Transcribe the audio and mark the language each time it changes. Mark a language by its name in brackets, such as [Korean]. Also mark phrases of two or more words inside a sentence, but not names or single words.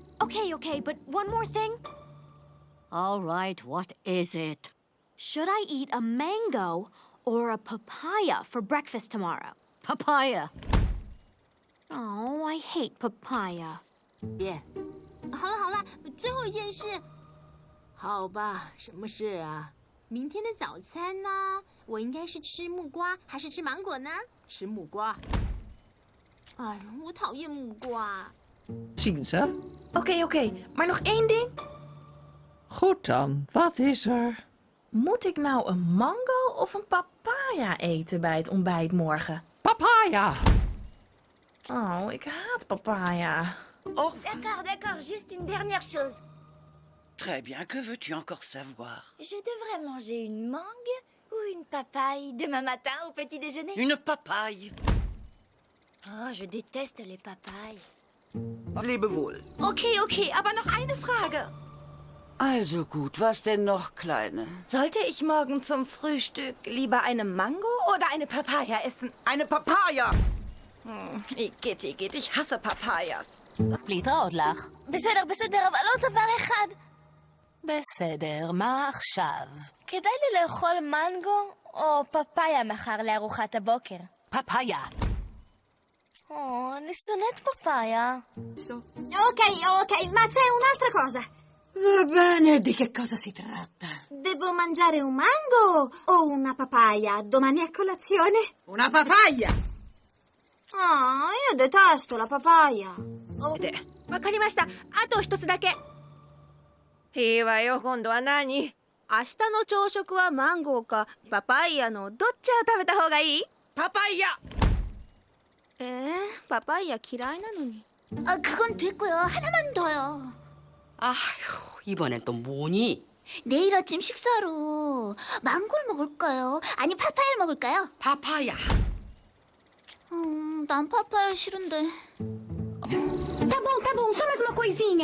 [English] Okay, but one more thing. All right, what is it? Should I eat a mango or a papaya for breakfast tomorrow? Papaya. Oh, I hate papaya. [Chinese] 好了，最后一件事。好吧，什么事啊？明天的早餐呢？我应该是吃木瓜还是吃芒果呢？吃木瓜。哎，我讨厌木瓜。 [Dutch] Zien ze? Oké, maar nog één ding. Goed dan, wat is er? Moet ik nou een mango of een papaya eten bij het ontbijt morgen? Papaya! Oh, ik haat papaya. [French] D'accord, juste une dernière chose. Très bien, que veux-tu encore savoir? Je devrais manger une mangue ou une papaye demain matin au petit déjeuner? Une papaye. Oh, je déteste les papayes. [German] Lebe wohl. Okay, aber noch eine Frage. Also gut, was denn noch, Kleine? Sollte ich morgen zum Frühstück lieber eine Mango oder eine Papaya essen? Eine Papaya! Igitt, ich hasse Papayas. [Hebrew] להתראות לך. בסדר, אבל עוד דבר אחד. בסדר, מה עכשיו? כדאי לי לאכול מנגו או פפאיה מחר לארוחת הבוקר. פפאיה. אני שונאת פפאיה. [Italian] Ok, ma c'è un'altra cosa. Va bene, di che cosa si tratta? Devo mangiare un mango o una papaya domani a colazione? Una papaya! Ah, io detesto la papaya. [Japanese] わかりました。あと一つだけ。いいわよ、今度は何？明日の朝食はマンゴーかパパイヤのどっちを食べた方がいい？パパイヤ。パパイヤ嫌いなのに。 [Korean] 그건 됐고요. 하나만 더요. 아휴, 이번엔 또 뭐니? 내일 아침 식사로 망고를 먹을까요? 아니 파파야를 먹을까요? 파파야. 난 파파야 싫은데. [Portuguese] Tá bom, só mais uma coisinha.